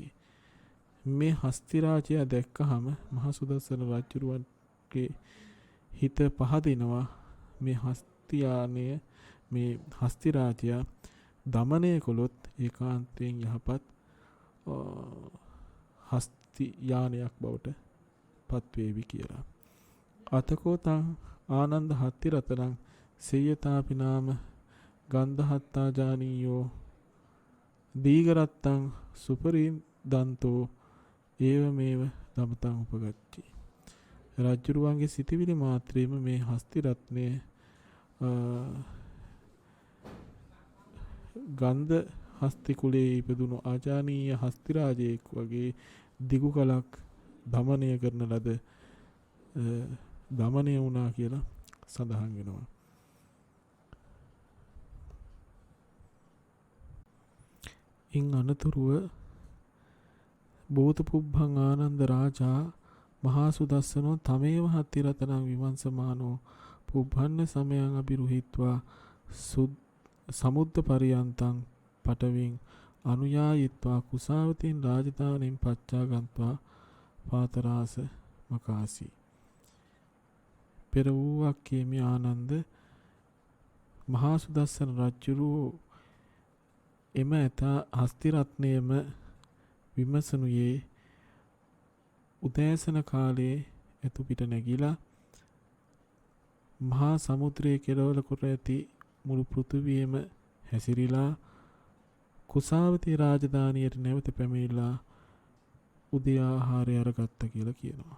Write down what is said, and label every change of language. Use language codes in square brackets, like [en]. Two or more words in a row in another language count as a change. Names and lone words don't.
[si] මේ හස්ති රාජයා දැක්කහම මහා සුදස්සන රජුරුවන්ගේ හිත පහදිනවා. මේ හස්තියානය මේ හස්ති රාජයා දමනය කළොත් ඒකාන්තයෙන් යහපත් හස්ති යානයක් බවට පත්වේවි කියලා. [pi] අතකෝතං ආනන්ද හත්ති රතනං සේයතාපි නාම ගන්ධහත්තා ජානීයෝ දීගරත්තං සුපරිදන්තෝ ඒවමේව දමතං උපගච්චි. [si] රජුරුවන්ගේ සිටිවිලි මාත්‍රේම මේ හස්ති රත්නය ගන්ධ හස්ති කුලයේ ඉපදුණු ආජානීය හස්ති රාජයෙක් වගේ දිගු කලක් දමනය කරන ලද දමනය වුණා කියලා සඳහන් වෙනවා. ඉන් අනතුරුව [pi] බෝධ පුබ්බං ආනන්ද රාජා මහා සුදස්සනෝ තමේව හත්ති රතනං විමංශමානෝ පුබ්බන්න සමයං අබිරුහිත්වා සමුද්ද පරියන්තං පටවින් අනුයායිත්වා කුසාවතින් රාජධානින් පච්චාගන්ත්වා පාතරාස මකාසී. [si] පෙර වූවක් කියමි ආනන්ද මහා සුදස්සන රජුරු එම ඇතා හස්තිරත්නයම විමසනුයේ උදෑසන කාලයේ එතු පිට නැගිලා මහා සමුද්‍රයේ කෙළවර කොට ඇති මුළු පෘථිවියම හැසිරිලා කුසාවතී රාජධානියට නැවත පැමිණිලා උදේ ආහාරය අරගත්ත කියලා කියනවා.